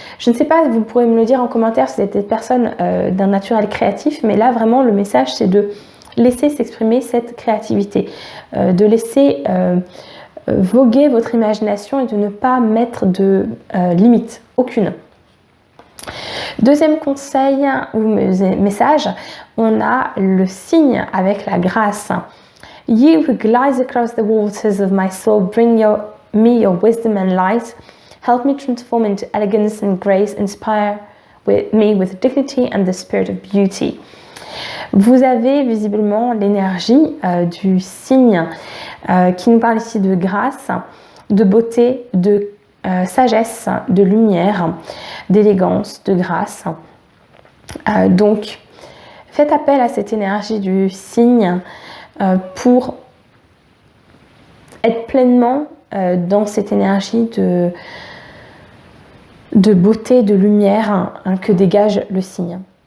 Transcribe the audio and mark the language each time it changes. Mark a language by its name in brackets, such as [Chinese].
[French] Je ne sais pas, vous pourrez me le dire en commentaire si vous êtes des personnes d'un naturel créatif, mais là vraiment le message c'est de laisser s'exprimer cette créativité, de laisser voguer votre imagination et de ne pas mettre de limite, aucune. Deuxième conseil ou message, on a le signe avec la grâce. [English] You who glide across the waters of my soul, bring me your wisdom and light. Help me transform into elegance and grace. Inspire me with dignity and the spirit of beauty. [French] Vous avez visiblement l'énergie du signe qui nous parle ici de grâce, de beauté, de sagesse, de lumière, d'élégance, de grâce. Donc, faites appel à cette énergie du signe pour être pleinement dans cette énergie de beauté, de lumière que dégage le signe.